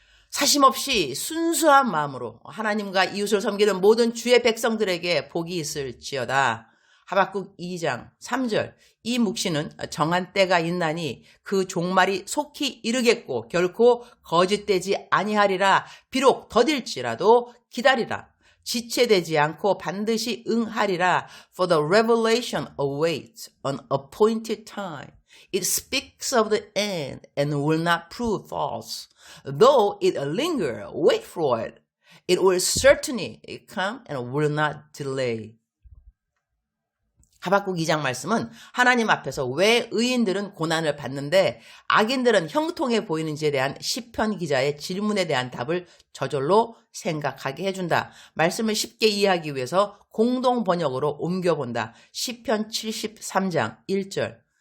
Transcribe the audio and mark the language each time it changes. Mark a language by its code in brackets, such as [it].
[ko] 사심없이 순수한 마음으로 하나님과 이웃을 섬기는 모든 주의 백성들에게 복이 있을지어다. 하박국 2장 3절. 이 묵시는 정한 때가 있나니 그 종말이 속히 이르겠고 결코 거짓되지 아니하리라. 비록 더딜지라도 기다리라. 지체되지 않고 반드시 응하리라. [en] For the revelation awaits an appointed time. It speaks of the end and will not prove false. Though it linger, wait for it. It will certainly come and will not delay. [ko] 하박국 2장 말씀은 하나님 앞에서 왜 의인들은 고난을 받는데 악인들은 형통해 보이는지에 대한 시편 기자의 질문에 대한 답을 저절로 생각하게 해준다. 말씀을 쉽게 이해하기 위해서 공동 번역으로 옮겨본다. 시편 73장 1절.